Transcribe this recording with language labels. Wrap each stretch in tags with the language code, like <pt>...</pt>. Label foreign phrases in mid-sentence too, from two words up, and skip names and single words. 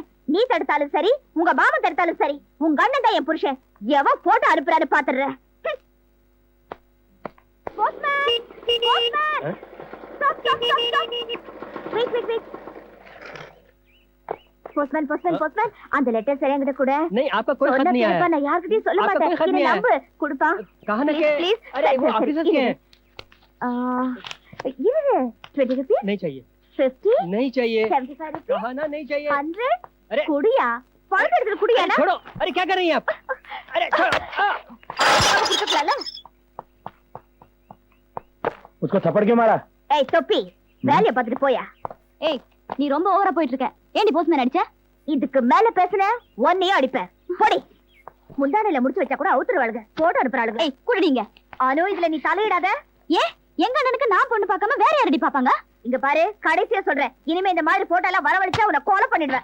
<ta>நீ தடுத்தாலும் சரி, உங்க மாமன் தடுத்தாலும் சரி, உங்க அண்ணன் தான் என் புருஷன். எவன் போட்டோ அனுப்புறாரு பாத்துறேன். போஸ்ட்மேன், அந்த லெட்டர் சரியாங்கிட்ட கூட.</ta> <hi>नहीं, आपका कोई खत नहीं आया.</hi> <ta>நான் யார்கிட்டயும் சொல்ல</ta> <hi>आपका</hi> <ta>மாட்டேன்.</ta> <hi>कोई खत</hi> <ta>என்ன</ta> <hi>नहीं</hi> <ta>நம்பு கொடுப்பா.</ta> <hi>कहां के? Please. अरे वो ऑफिसर्स के हैं.</hi> <ta>இது 20 rupees,</ta> <hi>नहीं चाहिए. 50, नहीं चाहिए. 75 rupees, कहा ना नहीं चाहिए. 100. अरे</hi> <ta>குடியா? பணம் எடுத்து குடியா?</ta> <hi>अरे, छोड़ो. अरे क्या कर रही हैं आप? अरे छोड़ो.</hi> <ta>குடிக்கலாம்ல?</ta> <hi>उसको थप्पड़ क्यों मारा?</hi> <ta>ஏய் தொப்பி, வேலைய பார்த்துட்டு போயா. ஏய், நீ ரொம்ப ஓவரா போயிட்டு இருக்க. ஏண்டி போஸ்ட்மேன் அடிச்ச? இதுக்கு மேல பேசுன ஒன்னையும் அடிப்பேன். போடி. முந்தானையில முடிச்சு வச்சா கூட அவுத்துருவாளுங்க. போட்டோ அனுப்புறாளுங்க. ஏய் குடிங்க. ஆனோ இதுல நீ தலையிடாத. ஏ, எங்க அண்ணனுக்கு நான் பொண்ணு பார்க்காம வேற யாரடி பாப்பாங்க? இங்க பாரு, கடைசியா சொல்றேன், இனிமே இந்த மாதிரி போட்டோ எல்லாம் வரவழைச்சா உன்னை கொலை பண்ணிடுவேன்.</ta>